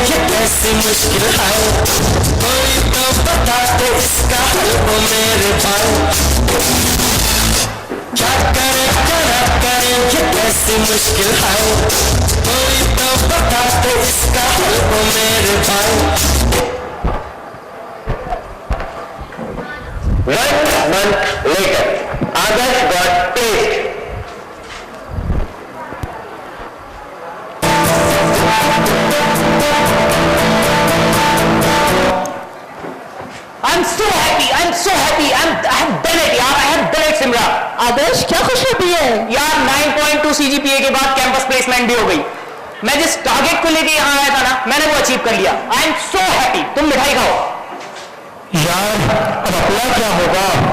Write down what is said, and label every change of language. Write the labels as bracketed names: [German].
[Hindi] कैसी मुश्किल है, कोई तो बता दे इसका हल ओ मेरे भाई। क्या करे ये कैसी मुश्किल है, कोई तो बता दे इसका हल ओ मेरे भाई। [English] 1 month later, Adarsh got placed. I'm so happy. I have done it यार, I have done it Simra. [Hindi] आदर्श क्या खुशखबरी है? यार 9.2 CGPA के बाद कैंपस प्लेसमेंट भी हो गई। मैं जिस टारगेट को लेके यहाँ आया था ना, मैंने वो अचीव कर लिया। [English] I am so happy. [Hindi] तुम मिठाई खाओ। यार अब अपना क्या होगा?